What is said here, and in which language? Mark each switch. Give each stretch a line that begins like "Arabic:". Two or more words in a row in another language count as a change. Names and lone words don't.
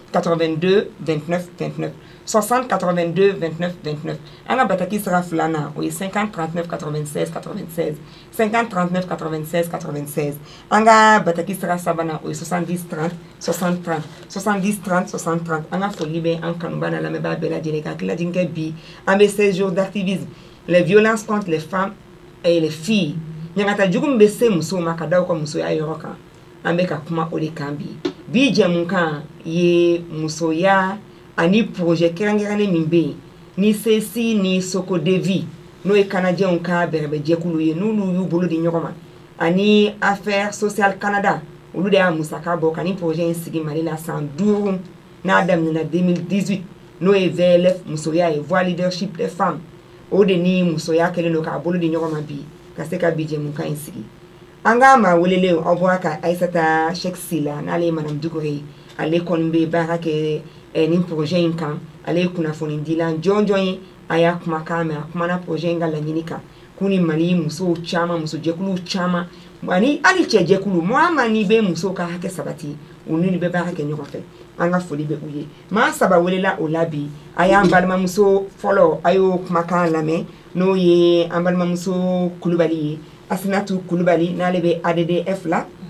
Bambara: 82 29 29 60 82 29 29 an ka bataki sera filanan o ye 50 39 96 96 50 39 96 96 an ka bataki sera sabanan o ye 70 30 60 30 70 30 60 30 an ka foli bɛ an kanubaa n'a lamɛnbaa bɛɛ lajɛlen ka hakililajigin kɛ bi an bɛ
French: 16 jours d'activisme les violences contre les femmes et les filles
Bambara: ɲangata jugu min bɛ se musow ma ka da u ka musoya yɔrɔ kan an bɛ ka kuma o de kan bi jɛmukan ye musoya ani projet kɛrɛnkɛrɛnnen min bɛ yen ni sesi ni soko de vie n'o ye kanajɛnw ka bɛrɛbɛ jɛkulu ye n'olu y'u bolo di ɲɔgɔn ma ani
French: affaire sociale
Bambara: Canada olu de y'a musaka bɔ ka ni projet in sigi Mali la san 5 n'a daminɛna 2018 n'o ye VLF musoya ye
French: voix leadership des femmes
Bambara: o de ni musoya kɛlen don k'a bolo di ɲɔgɔn ma bi ka se ka bi jɛmukan in sigi an ka maa welelen aw bɔra ka Aïssata Cheikh Sila n'ale ye Madame Dukure ale kɔni bɛ baara kɛ nin projet in kan ale ye kunnafoni dilan jɔnjɔn ye a y'a kumakan mɛn a kumana projet in ka laɲini kan k'u ni Mali musow caman muso jɛkuluw caman ani hali cɛ jɛkulu maa maa n'i bɛ musow ka hakɛ sabati u ni bɛ baara kɛ ɲɔgɔn fɛ an ka foli bɛ u ye maa saba welela o la bi a y'an balimamuso fɔlɔ a y'o kumakan lamɛn n'o ye an balimamuso Kulubali ye Asinatu Kulubali n'ale bɛ ADDF la